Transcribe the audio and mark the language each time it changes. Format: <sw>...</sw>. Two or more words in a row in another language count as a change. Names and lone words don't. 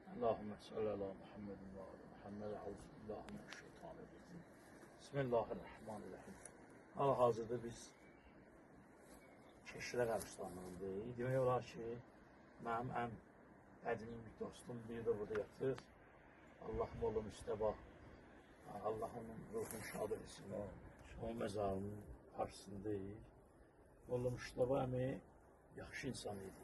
<ar>اللهم صل على محمد وعلى محمد. أعوذ بالله من الشيطان الرجيم. بسم الله الرحمن الرحيم.</ar> <az>Hal-hazırda biz Keşrə qəbristanlığındayıq. Demək olar ki, mənim ən qədimi bir dostum biri də burada yatır. Allah'ım oğlum müstəbah. Allah onun ruhunu şad etsin. Onun məzarının qarşısındayıq. Oğlum müstəbah əmi yaxşı insan idi.</az>